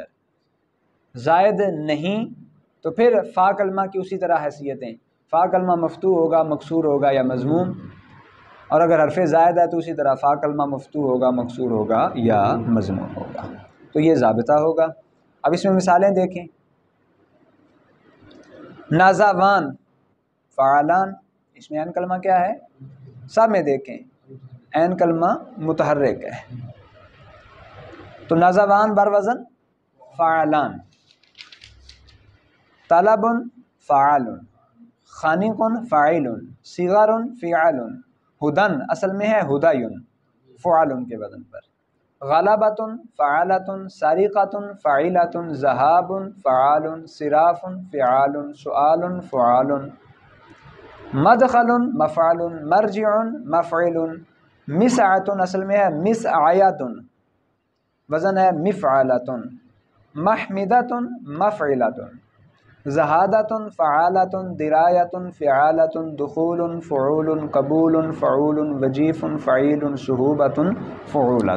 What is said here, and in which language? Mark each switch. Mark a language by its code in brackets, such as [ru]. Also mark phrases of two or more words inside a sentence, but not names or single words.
[ur] زائد نہیں تو پھر فا کلمہ کی اسی طرح حیثیتیں، فا کلمہ مفتوح ہوگا، مکسور ہوگا یا مضموم، اور اگر حرف زائد ہے تو اسی طرح فا کلمہ مفتوح ہوگا، مکسور ہوگا یا مضموم ہوگا۔ تو یہ ضابطہ ہوگا۔ اب اس میں مثالیں دیکھیں، [ar] نازاوان فعالان، [ur] اس میں عین کلمہ کیا ہے؟ سب میں دیکھیں عین کلمہ متحرک ہے، تو نازاوان بر وزن فعالان، [ar] طلب فعال، خانق فاعل، صغر فعال، [ur] ہدن اصل میں ہے [ar] ہدایون فعال [ur] کے وزن پر، [ar] غلبۃ فعالۃ، سارقۃ فاعلۃ، ذہاب فعال، صراف فعال، سؤال فعال، مدخل مفعول، مرجع مفعول، مسعۃ [ur] اصل میں ہے [ar] مسعیۃ، [ur] وزن ہے [ar] مفعلۃ، محمدۃ مفعلۃ، زہادۃ فعالۃ، درایۃ فعالۃ، دخول فعول، قبول فعول، وجیف فعیل، صحوبۃ فعولۃ۔